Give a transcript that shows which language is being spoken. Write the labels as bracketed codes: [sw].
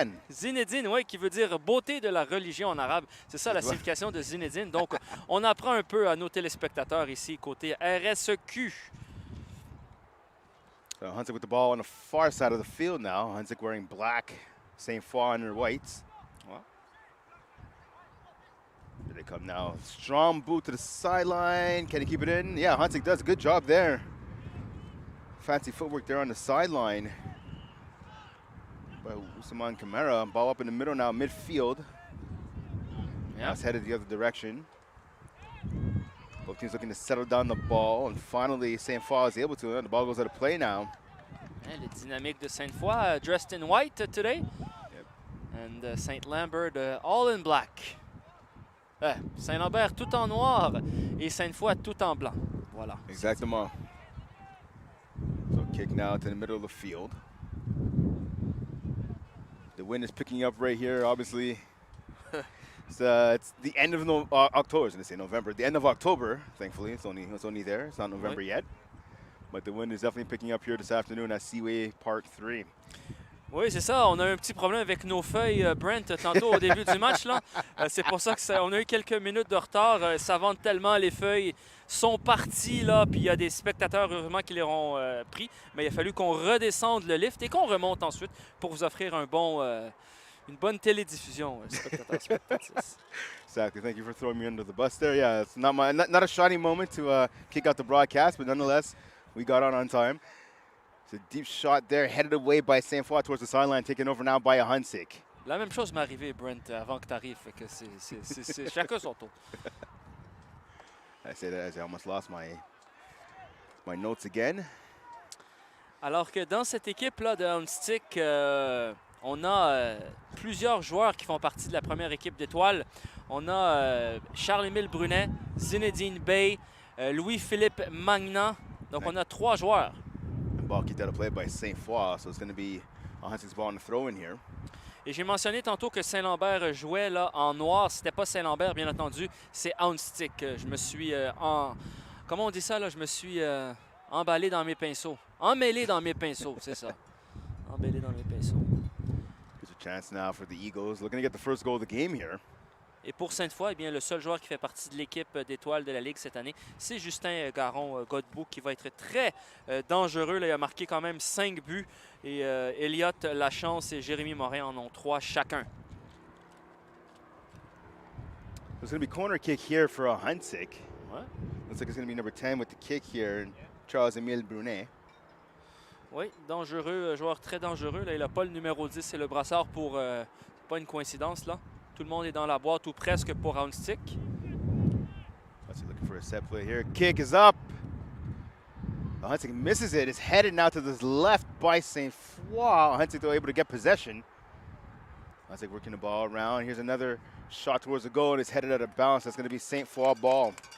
[fr] Zinedine, oui, qui veut dire beauté de la religion en arabe. C'est ça la signification de Zinedine. Donc, on apprend un peu à nos téléspectateurs ici, côté RSEQ. [en] Ahuntsic with the ball on the far side of the field now. Ahuntsic wearing black, Sainte Foy under whites. Wow. Here they come now. Strong boot to the sideline. Can he keep it in? Yeah, Ahuntsic does a good job there. Fancy footwork there on the sideline by Usman Kamara. Ball up in the middle now, midfield. Yeah. Now it's headed the other direction. Both teams looking to settle down the ball, and finally Sainte Foy is able to. The ball goes out of play now. And the Dynamique de Sainte Foy dressed in white today. Yep. And Saint Lambert all in black. [fr] Saint-Lambert tout en noir et Sainte Foy tout en blanc. Voilà. Exactement. [en] So kick now to the middle of the field. They The wind is picking up right here, obviously. It's the end of October. I was going to say November. The end of October, thankfully. It's only there. It's not November yet. But the wind is definitely picking up here this afternoon at Seaway Park 3. [fr] Oui, c'est ça. On a un petit problème avec nos feuilles, Brent, tantôt au début du match. Là, c'est pour ça qu'on a eu quelques minutes de retard. Ça vente tellement, les feuilles sont parties, là, puis il y a des spectateurs, heureusement, qui les ont pris. Mais il a fallu qu'on redescende le lift et qu'on remonte ensuite pour vous offrir une bonne télédiffusion, spectateurs, spectatrices. [en] Exactly. Thank you for throwing me under the bus there. Yeah, it's not a shiny moment to kick out the broadcast, but nonetheless, we got on time. It's a deep shot there, headed away by Sainte towards the sideline, taken over now by Ahuntsic. [fr] La même chose m'est arrivée, Brent, avant que tu arrives. C'est chacun son tour. [en] I say that as I almost lost my notes again. [fr] Alors que dans cette équipe-là de Ahuntsic, on a plusieurs joueurs qui font partie de la première équipe d'étoiles. On a Charles-Émile Brunet, Zinedine Bey, Louis-Philippe Magnan. Donc on a 3 joueurs. [en] Ball kicked out of play by Sainte Foy, so it's going to be Ahuntsic's ball on the throw in here. [fr] Et j'ai mentionné tantôt que Saint-Lambert jouait là, en noir. C'était pas Saint-Lambert, bien entendu, c'est Ahuntsic. Je me suis comment on dit ça là? Je me suis emballé dans mes pinceaux. Emmêlé dans mes pinceaux, c'est ça. Emballé dans mes pinceaux. [en] Here's a chance now for the Eagles. Looking to get the first goal of the game here. [fr] Et pour Sainte-Foy, eh bien, le seul joueur qui fait partie de l'équipe d'étoiles de la Ligue cette année, c'est Justin Garon-Godbout qui va être très dangereux. Là, il a marqué quand même 5 buts. Et Elliott Lachance et Jérémy Morin en ont 3 chacun. [en] There's going to be corner kick here for Ahuntsic. [fr] Ouais. [en] Looks like it's going to be number 10 with the kick here, Charles-Émile Brunet. [fr] Oui, dangereux, joueur très dangereux. Là, il n'a pas le numéro 10 et le brassard pour... pas une coïncidence, là. Tout le monde est dans la boîte ou presque pour Ahuntsic. [en] Looking for a set play here. Kick is up. Ahuntsic misses it. It's headed now to the left by Sainte Foy. Ahuntsic though able to get possession. Ahuntsic working the ball around. Here's another shot towards the goal and it's headed out of bounds. That's going to be Sainte Foy ball.